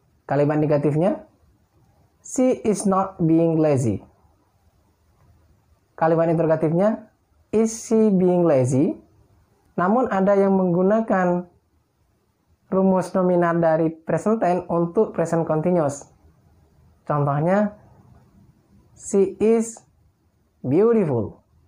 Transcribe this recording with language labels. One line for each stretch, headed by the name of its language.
Indonesian: Kalimat negatifnya,
English: she is not being lazy.
Indonesian: Kalimat interrogatifnya,
English: is she being lazy?
Indonesian: Namun ada yang menggunakan rumus nominal dari present tense untuk present continuous.
English: Contohnya, she is beautiful.